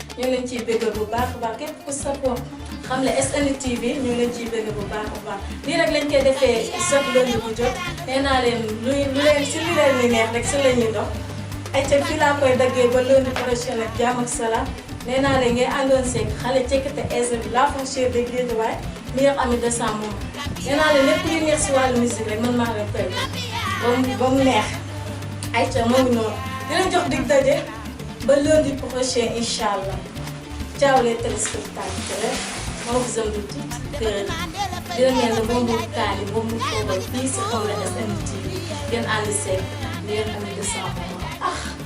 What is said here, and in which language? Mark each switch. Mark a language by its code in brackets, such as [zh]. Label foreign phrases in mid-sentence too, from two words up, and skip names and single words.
[wo] Ñu ngi leen ciy bëgg bu baax a baax. Képp ku safoo xam ne S N T V, ñu ngi leen ciy bëgg bu baax a baax. Lii rek lañ koy defee [fr] chaque lundi [wo] bu jot. Nee naa leen luy, lu leen, si lu leen di neex rek si la ñuy dox. Ay ca fii laa koy daggee ba [fr] lundi prochain [wo] ak jàmm ak salaam. Nee naa leen ngay àndoon seeg xale cekkite Aizeu bi, [fr] la foncière de Guédiawaye, meilleure amie de sa maman. [wo] Nee naa leen lépp luy neex si wàllu musique rek man maa leen koy def ba mu, ba mu neex. Ay ca moo ngi noonu. Di leen jox dig daje ba [fr] lundi prochain, [ar] إن شاء الله. [fr] Ciao les téléspectateurs. On vous aime de tout cœur. [wo] Di leen ne la Bonbon Kaani, Bonbon Fobal, fii si Xaw la S N T V. Ngeen ànd seeg [fr] meilleure amie de sa maman. [wo] Ah.